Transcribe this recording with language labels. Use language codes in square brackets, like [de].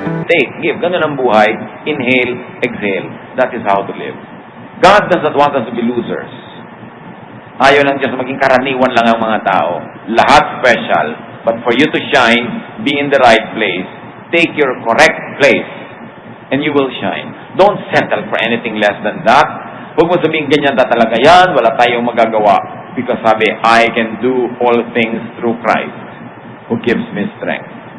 [en] take, give. [tl] Ganun ang buhay. [en] Inhale, exhale. That is how to live. God does not want us to be losers. [tl] Ayaw lang Diyos maging karaniwan lang ang mga tao. Lahat special. [en] But for you to shine, be in the right place. Take your correct place. And you will shine. Don't settle for anything less than that. [tl] Huwag mo sabihin ganyan na talaga yan. Wala tayong magagawa. [en] Because sabi, I can do all things through Christ who gives me strength.